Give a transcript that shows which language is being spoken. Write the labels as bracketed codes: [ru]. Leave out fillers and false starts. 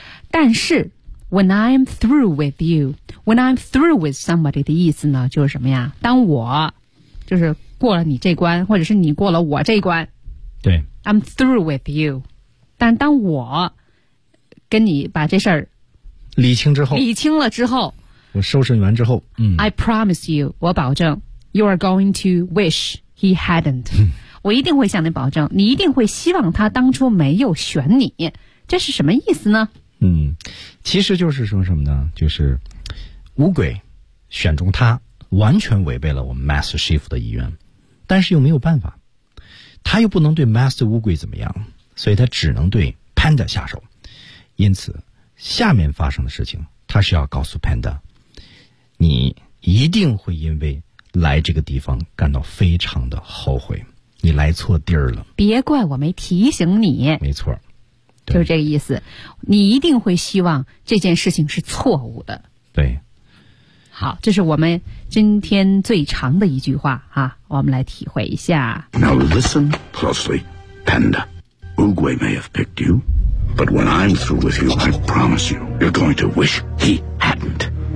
[zh] 但是 [en] when I'm through with you, when I'm through with somebody [zh] 的意思呢，就是什么呀？当我就是过了你这关，或者是你过了我这关。对。 [en] I'm through with you. [zh] 但当我跟你把这事儿理清之后，理清了之后，我收拾完之后，嗯。 [en] I promise you, [zh] 我保证 [en] you are going to wish. He hadn't. [zh] 我一定会向你保证，你一定会希望他当初没有选你。这是什么意思呢？嗯，其实就是说什么呢？就是乌龟选中他，完全违背了我们 Master Chief 的意愿，但是又没有办法，他又不能对 Master 乌龟怎么样，所以他只能对 Panda 下手。因此，下面发生的事情，他是要告诉 Panda， 你一定会因为。来这个地方感到非常的后悔，你来错地儿了，别怪我没提醒你，没错，就是这个意思，你一定会希望这件事情是错误的。对，好，这是我们今天最长的一句话啊，我们来体会一下。 [en] Now listen closely Panda, Oogway may have picked you, but when I'm through with you, I promise you, you're going to wish he hadn't.